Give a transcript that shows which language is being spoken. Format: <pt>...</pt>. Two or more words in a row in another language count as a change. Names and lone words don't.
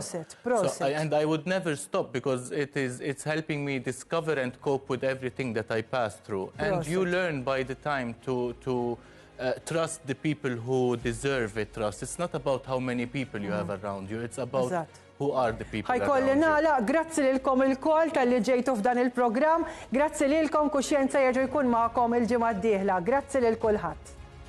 <en>So, and I would never stop because it's helping me discover and cope with everything that I pass through. And you learn by the time to trust the people who deserve a trust. It's not about how many people you have around you. It's about who are the people</en> <mt>ħajkolli nagħlaq, grazzi lilkom il-kol tal-li ġejtu f'dan il-programm, grazzi lilkom kuxjenza jerġa' jkun magħkom il-ġimgħa d-dieħla, grazzi lil kulħadd.</mt>